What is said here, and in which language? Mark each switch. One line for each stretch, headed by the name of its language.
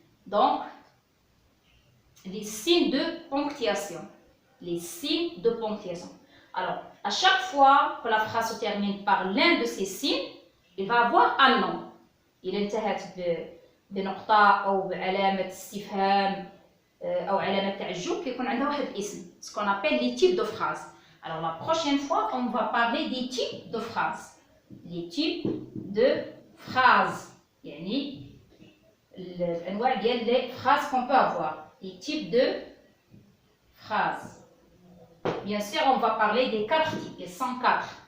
French: Donc les signes de ponctuation. Les signes de ponctuation. Alors, à chaque fois que la phrase se termine par l'un de ces signes, il va avoir un nom.
Arabic: Il انتهت بنقطة أو بعلامة استفهام أو علامة تعجب كيكون عندها واحد الاسم.
French: Ce qu'on appelle les types de phrases. Alors, la prochaine fois, on va parler des types de phrases. Les types de phrases.
Arabic: يعني الأنواع ديال
French: les phrases qu'on peut avoir. Les types de phrases. Bien sûr, on va parler des 4 types, les 104.